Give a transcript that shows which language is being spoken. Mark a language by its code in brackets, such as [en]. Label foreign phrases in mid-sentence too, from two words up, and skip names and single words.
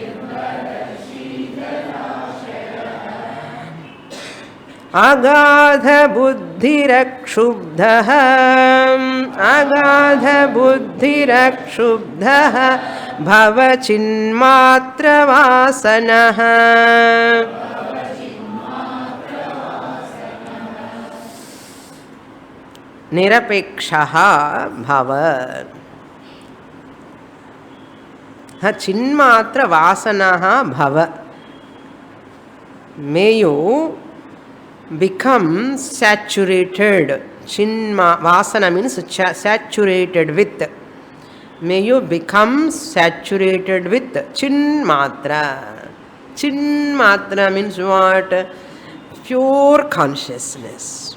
[sa] अगाध बुद्धिरक्षुब्धा भवचिन्मात्र वासनाः निरपेक्षः भव चिन्मात्र वासनः भव. [en] May you become saturated. Vasana means saturated with. May you become saturated with Chinmatra. Chinmatra means what? Pure consciousness.